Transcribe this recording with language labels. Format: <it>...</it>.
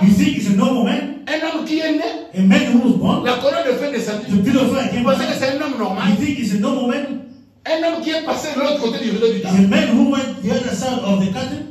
<en>You think it's a normal man?</en> <fr>Un homme qui est né,</fr> <en>A man who was born?</en> <fr>la colonne de feu</fr> <en>The</en> <fr>descendue.</fr> <en>pillar of fire came</en> <fr>Vous pensez que</fr> <en>down.</en> <fr>c'est un homme normal?</fr> <en>You think it's a normal man?</en> <fr>Un homme qui est passé de l'autre côté du rideau du</fr> <en>It's</en> <fr>temps.</fr> <en>a man who went the other side of the curtain.</en>